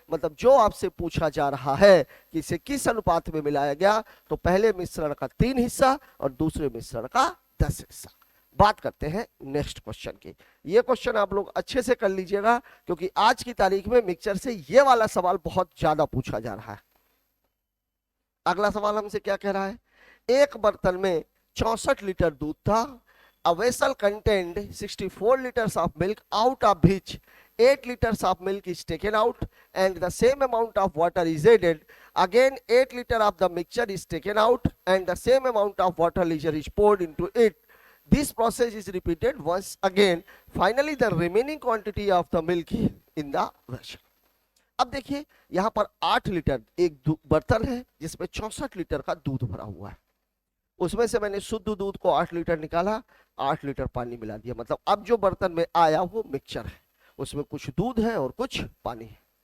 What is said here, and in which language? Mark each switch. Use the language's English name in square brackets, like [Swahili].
[Hindi] मतलब जो आपसे पूछा जा रहा है कि इसे किस अनुपात में मिलाया गया, तो पहले मिश्रण का 3 हिस्सा और दूसरे मिश्रण का 10 हिस्सा। बात करते हैं नेक्स्ट क्वेश्चन की। ये क्वेश्चन आप लोग अच्छे से कर लीजिएगा, क्योंकि आज की तारीख में मिक्सचर से ये वाला सवाल बहुत ज्यादा पूछा जा रहा है। अगला सवाल हमसे क्या कह रहा है, एक बर्तन में 64 लीटर दूध था। [English] A vessel contained 64 liters of milk, out of which 8 liters of milk is taken out and the same amount of water is added. Again 8 liters of the mixture is taken out and the same amount of water is poured into it. This process is repeated once again. Finally the remaining quantity of the milk in the vessel. [Hindi] अब देखिए यहां पर 8 litre एक बर्तन है जिसमें 64 litre का दूध भरा हुआ है। उसमें से मैंने शुद्ध दूध को 8 लीटर निकाला, 8 लीटर पानी मिला दिया। मतलब अब जो बर्तन में आया वो मिक्सचर है, उसमें कुछ दूध है और कुछ पानी है।